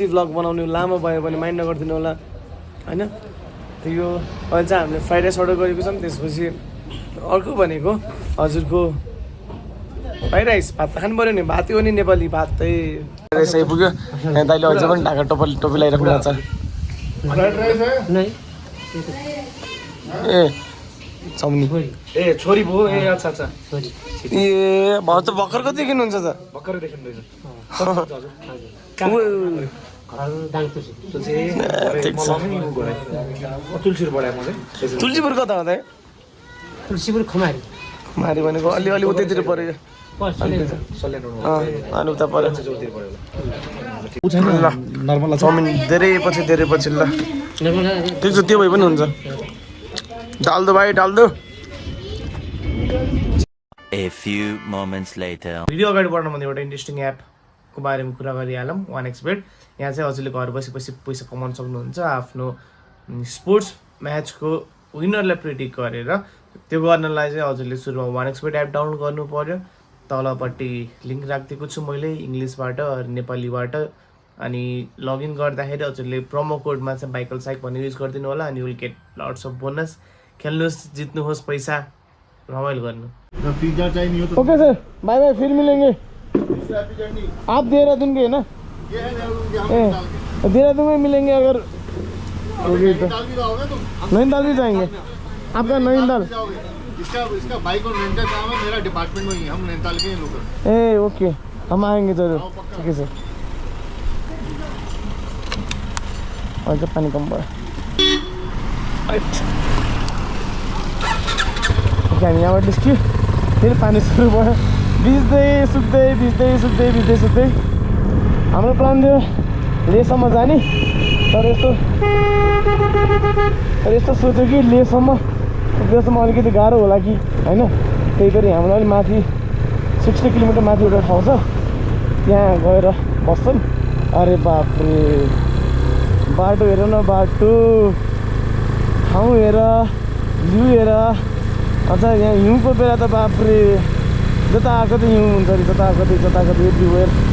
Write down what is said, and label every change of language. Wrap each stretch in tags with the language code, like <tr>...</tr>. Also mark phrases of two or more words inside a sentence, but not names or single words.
<ne>भ्लग बनाउने लामो भयो भने माइन्ड नगरिदिनु होला होइन त्यो यो अहिले चाहिँ हामीले</ne> <en>fried rice</en> <ne>अर्डर गरेको छौँ त्यसपछि अर्को भनेको हजुरको</ne> <en>fried rice</en> <ne>भात त खानु पऱ्यो नि भातै हो नि नेपाली भातै राइस आइपुग्यो यहाँ दाइले अझ पनि ढाका टोपी लगाइराख्नु भएको छ ए चाउनी ए छोरी भयो ए अच्छा अच्छा ए भाउ त भर्खर कति किन्नुहुन्छ त भर्खर देखिनु रहेछ तुलसीपुर बढाए म चाहिँ तुलसीपुर कता हो त तुलसीपुर खमारी मारी भनेको अलि उतैतिर पऱ्यो अनि उता पऱ्यो नर्मल चाउमिन धेरै पछि ल ठिक छ त्यो भए पनि हुन्छ डाल्दो भाइ डाल्दो</ne> <en>A few moments later.</en> <ne>भिडियो अगाडि बढ्नुभन्दा एउटा इन्ट्रेस्टिङ एपको बारेमा कुरा गरिहालौँ 1xbet यहाँ चाहिँ हजुरले घर बसी पैसा कमाउन सक्नुहुन्छ आफ्नो</ne> <en>sports match</en> <ne>विनरलाई प्रेडिक्ट गरेर त्यो गर्नलाई चाहिँ हजुरले सुरुमा 1xbet</ne> <en>app download</en> <ne>गर्नु पर्यो तलपट्टि लिङ्क राखिदिएको छु मैले इङ्ग्लिसबाट नेपालीबाट अनि लगइन गर्दाखेरि हजुरले</ne> <en>promo code</en> <ne>चाहिँ बाइकलसाइक भन्ने युज गरिदिनु होला अनि</ne> <en>will get lots of bonus</en> <ne>खेल्नुहोस् जित्नुहोस् पैसा रमाइलो गर्नु</ne> <en>okay sir bye bye</en> <hi>फिर मिलेंगे आप देहरादून के है ना देहरादून में मिलेंगे अगर नैनीताल भी जाएंगे आपका नैनीताल इसका बाइक और रेंटल काम है मेरा डिपार्टमेंट में ही हम नैनीताल के लोकल ए ओके हम आएंगे जरूर ठीक है सर और जब पानी कम पड़ा</hi> <ne>यहाँबाट निस्क्यो फेरि पानी सुरु भयो भिज्दै सुक्दै हाम्रो प्लान थियो लेहसम्म जाने तर यस्तो सोच्यो कि लेहसम्म अलिकति गाह्रो होला कि होइन त्यही भएर हाम्रो अलिक माथि 60 किलोमिटर माथि एउटा ठाउँ छ त्यहाँ गएर बस्छन् अरे बापरे बाटो हेर न बाटो ठाउँ हेर भ्यू हेर अझ यहाँ हिउँको बेला त बाफ्रे जता आएको त हिउँ हुन्छ अरे जताकतै एभ्रिवेयर</ne>